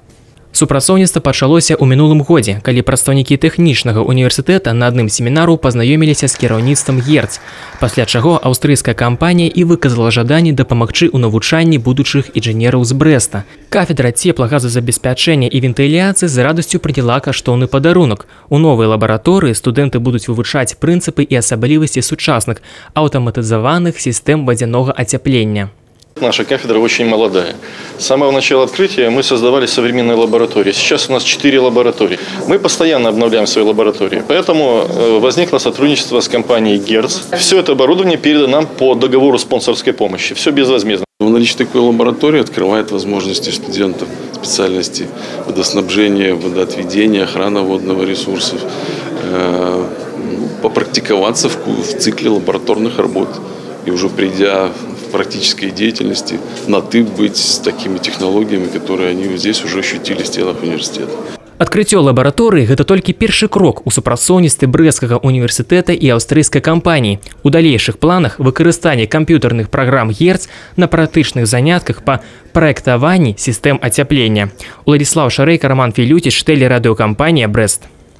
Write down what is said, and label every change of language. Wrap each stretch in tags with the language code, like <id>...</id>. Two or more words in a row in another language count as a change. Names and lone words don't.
<be>Супрацоўніцтва пачалося ў мінулым годзе, калі прадстаўнікі тэхнічнага універсітэта на адным семінару пазнаёміліся з кіраўніцтвам ГЕРЦ, пасля чаго аўстрыйская кампанія і выказала жаданне дапамагчы ў навучанні будучых інжынераў з Брэста. Кафедра цеплогазозабеспячэння і вентыляцыі з радасцю прыняла каштоўны падарунак. У новай лабараторыі студэнты будуць вывучаць прынцыпы і асаблівасці сучасных аўтаматызаваных сістэм вадзянога ацяплення.</be> <ru>Наша кафедра очень молодая. С самого начала открытия мы создавали современные лаборатории. Сейчас у нас 4 лаборатории. Мы постоянно обновляем свои лаборатории. Поэтому возникло сотрудничество с компанией ГЕРЦ. Все это оборудование передано нам по договору спонсорской помощи. Все безвозмездно. Наличие такой лаборатории открывает возможности студентам специальности водоснабжения, водоотведения, охрана водного ресурсов, попрактиковаться в цикле лабораторных работ. И уже придя в практической деятельности на «ты» быть с такими технологиями, которые они здесь уже ощутили в стенах университета.</ru> <be>Адкрыццё лабараторыі – гэта толькі першы крок у супрацоўніцтве Брэсцкага універсітэта і аўстрыйскай кампаніі. У далейшых планах выкарыстанне камп'ютарных праграм ГЕРЦ на практычных занятках па праектаванні сістэм ацяплення. Уладзіслаў Шарэйка, Роман Філюціч, тэлерадыёкампанія «Брэст».</be>